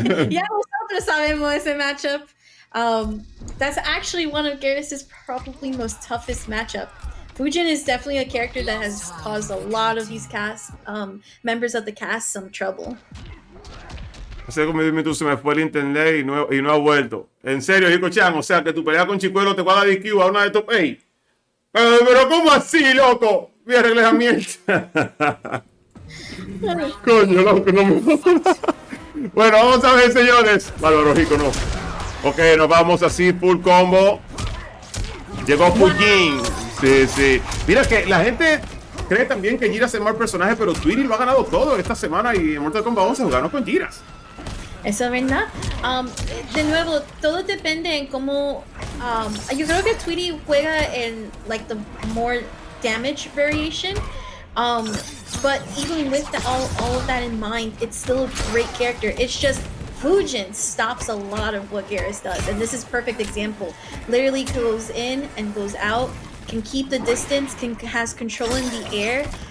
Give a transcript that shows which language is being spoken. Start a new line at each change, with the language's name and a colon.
Spanish: Ya nosotros sabemos ese matchup.
English: That's actually one of Garrus's probably most toughest matchup. Fujin is definitely a character that has caused a lot of these cast members of the cast some trouble.
Spanish: Hace como 10 minutos se me fue el internet y no ha vuelto. En serio, Hikochan, o sea que tu pelea con Chicuelo te cuadra DQ a una de top 8. Pero ¿cómo así, loco? Voy a arreglar la mierda. Coño, loco, no me... Bueno, vamos a ver, señores. Bárbaro, Hico, no. Ok, nos vamos así, full combo. Llegó Fujin. Sí. Mira que la gente cree también que Jiras es el mal personaje, pero Tweety lo ha ganado todo esta semana y en Mortal Kombat 11 jugaron con Jiras. Eso es verdad. De nuevo, todo depende en cómo. Yo creo que Tweety juega en
English: like the more damage variation. But even with all of that in mind, it's still a great character. It's just Fujin stops a lot of what Garrus does, and this is perfect example. Literally goes in and goes out, can keep the distance, has control in the air.